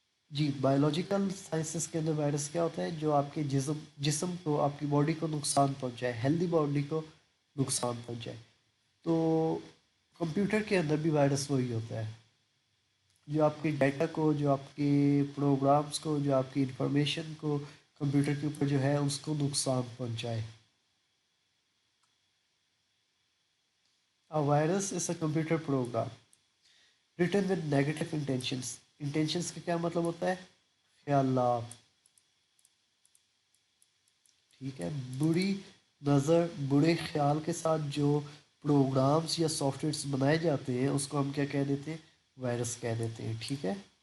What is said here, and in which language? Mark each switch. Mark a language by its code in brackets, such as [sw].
[ur] جی biological sciences کے اندر virus کیا ہوتا ہے؟ جو آپ کے جسم کو، آپ کی باڈی کو نقصان پہنچائے، ہیلدی باڈی کو نقصان پہنچائے. تو کمپیوٹر کے اندر بھی وائرس وہی ہوتا ہے جو آپ کے ڈیٹا کو، جو آپ کے پروگرامز کو، جو آپ کی انفارمیشن کو کمپیوٹر کے اوپر جو ہے اس کو نقصان پہنچائے. [en] A virus is a computer program written with negative intentions. [ur] Intentions کا کیا مطلب ہوتا ہے؟ خیالات. ٹھیک ہے. بری نظر، برے خیال کے ساتھ جو پروگرامز یا سافٹ ویئرس بنائے جاتے ہیں اس کو ہم کیا کہہ دیتے ہیں؟ وائرس کہہ دیتے ہیں. ٹھیک ہے.